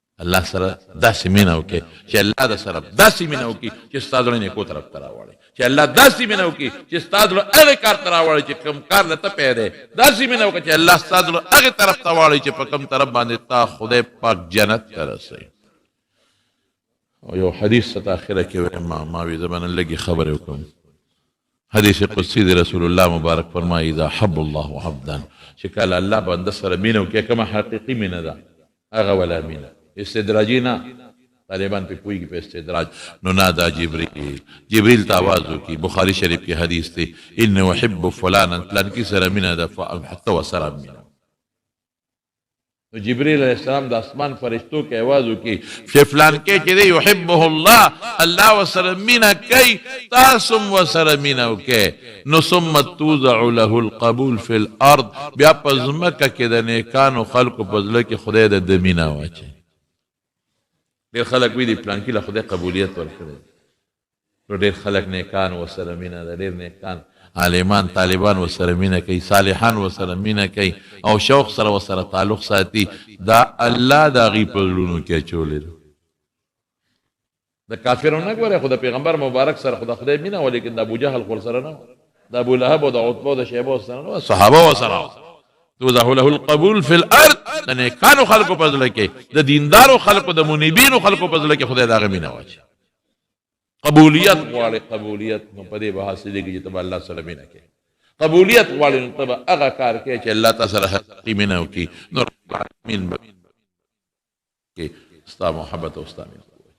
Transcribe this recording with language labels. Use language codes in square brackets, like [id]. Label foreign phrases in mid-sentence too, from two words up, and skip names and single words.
[ps] الله سره داسې مینه وکړي چې الله د سره داسې مینه وکړي چې ستا زړه نیکو طرف ته راوړي، چې الله داسې مینه وکړي چې ستا زړه هغې کار ته راوړي چې کوم کار له ته پیدا، داسې مینه وکړي چې الله ستا زړه هغې طرف ته واړوي چې په کوم طرف باندې تا خدای پاک جنت ته رسوي. او یو حدیث ته اخره کې وایم، ما وی زه به نن لږې خبرې وکړم. حدیث قدسی دی، رسول الله مبارک فرمایي [ar] اذا حب الله عبدا، [ps] چې کله الله بنده سره مینه وکړي، کومه حقیقي مینه ده هغه ولا مینه استدراجي نه، طالبان په پوهېږي په استدراج. نو نادا جبریل ته آواز وکړي، بخاري شریف کې حدیث دی، [ar] ان احب فلانا، [ps] پلانکي سره مینه ده، حتی ورسره مینه. نو جبریل [ar] علیہ السلام [ps] د اسمان فرشتو کې آواز وکړي چې فلانکي چې دی [ar] یحبه الله، [ps] الله ورسره مینه کوي، تاسو هم ورسره مینه وکړئ. [ar] نو ثم توضع له القبول فی الارض، [ps] بیا په ځمکه کې د نیکانو خلکو په زړه کې خدای د مینه واچوي. ډېر خلک وایي د پلانکي له خدای قبولیت ورکړی، نو ډېر خلک نیکان ورسره مینه ده، ډېر نیکان عالمان طالبان ورسره مینه کوي، صالحان ورسره مینه کوي او شوق سره ورسره تعلق ساتي. دا الله د هغوی په زړونو کې اچولی ده. د کافرو نه ګورئ، خو د پیغمبر مبارک سره خو د خدای مینه وه، لیکن د ابوجهل خو ورسره نه وه، د ابولهب او د عتبه او د شیبه ورسره نه وه، صحابه ورسره وه. [ar] توضع له القبول فی الارض، [ps] د نیکانو خلکو په زړه کې، د دیندارو خلکو، د منیبینو خلکو په زړه کې خدای د هغه مینه واچوي. قبولیت غواړي، قبولیت نو په دې به حاصلېږي چې ته به الله سره مینه کوې. قبولیت غواړي نو ته به هغه کار کوې چې الله تا سره حقیقي مینه وکړي، نو [ar] رب العالمین [ps] به ستا محبت او ستا مینه.